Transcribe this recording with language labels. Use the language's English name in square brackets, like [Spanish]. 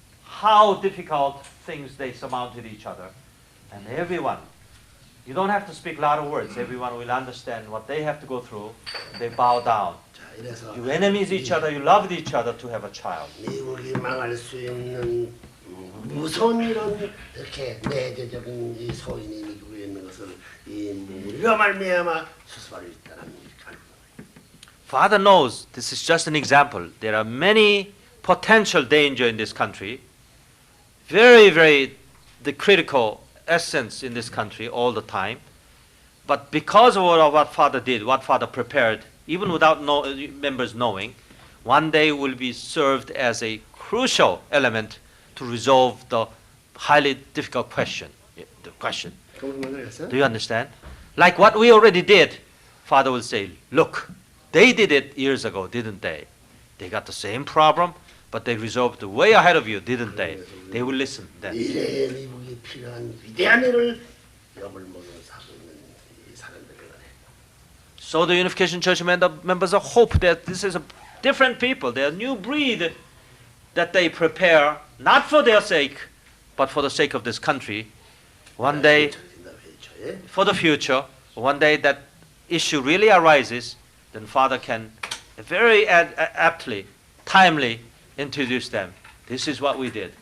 [English] How difficult things they surmounted each other. And everyone, you don't have to speak a lot of words, everyone will understand what they have to go through. They bow down. You enemies each other, you loved each other to have a child. [Korean] 미국이 망할 수 있는 무서운 이런 이렇게 내재적인 이 소인이 미국에 있는 것을 이 무리가 말미암아 수습할 수 있다는 [English] Father knows this is just an example. There are many potential danger in this country. Very, very the critical essence in this country all the time. But because of what Father did, what Father prepared, even without members knowing, one day will be served as a crucial element to resolve the highly difficult question. The question. Do you understand? Like what we already did, Father will say, look, they did it years ago, didn't they? They got the same problem, but they resolved way ahead of you, didn't they? They will listen then. [Korean] 미래의 미국이 필요한 위대한 일을 엽을 먹으면서 하고 있는 이 사람들이라네. [English] So the Unification Church members hope that this is a different people, they are a new breed that they prepare, not for their sake, but for the sake of this country. One day, for the future, one day that issue really arises, then Father can very aptly, timely introduce them. This is what we did.